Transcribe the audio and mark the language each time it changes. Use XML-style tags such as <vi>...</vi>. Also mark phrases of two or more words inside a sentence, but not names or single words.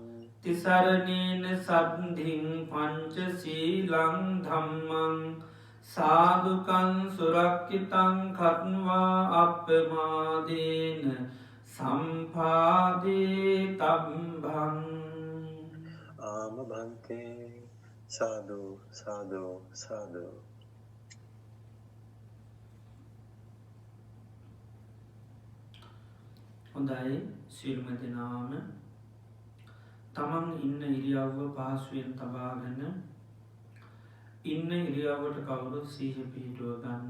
<pi>තිසරණේන සද්ධින් පංචශීලං ධම්මං සාදුකං සුරක්ඛිතං කତ୍වා අප්පමාදේන සම්පාදේ තබ්බං. ආමභන්තේ. සාදු සාදු සාදු.</pi> <si>හොඳයි සියලුම දෙනාම තමන් ඉන්න ඉරියව්ව පහසුවෙන් තබාගෙන ඉන්න ඉරියව්වට කවුරුත් සිහිය පිහිටුව ගන්න.</si>